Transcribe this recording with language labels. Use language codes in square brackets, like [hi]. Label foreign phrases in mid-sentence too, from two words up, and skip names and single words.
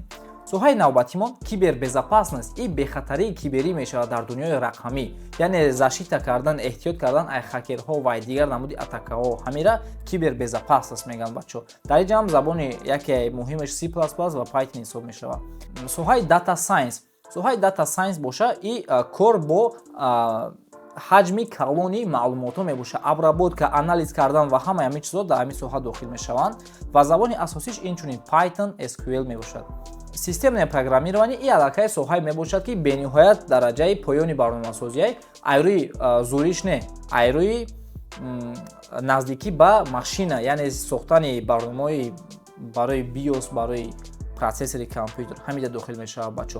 [tg] Соҳаи навбатимон кибербезопасност. Ин бехатарии киберӣ мешавад дар дунёи рақамӣ, яъне защита кардан, эҳтиёт кардан аз хакерҳо ва дигар намуди атакаҳо. Ҳамира кибербезопасност мегӯянд бачаҳо. Дар ин ҷа ҳам забони яке муҳимаш C++ ва Python ҳисоб мешавад. Соҳаи [en] data science. [tg] Соҳаи [en] data science [tg] боша ин кор бо ҳаҷми калони маълумотҳо мебошад. Обработка, анализ кардан ва ҳамаи ҳамин чизҳо дар ҳамин соҳа дохил мешаванд ва забони асосиш инчунин Python, SQL мебошад. [ru] Системное программирование [tg] ин аллакай соҳае мебошад ки бениҳоят дараҷаи поёни барномасозӣ айрӯи зуриш не, айрӯи наздикӣ ба машина, яъне сохтани барномаҳои барои BIOS, барои процессори компютер ҳамида дохил мешавад бачаҳо.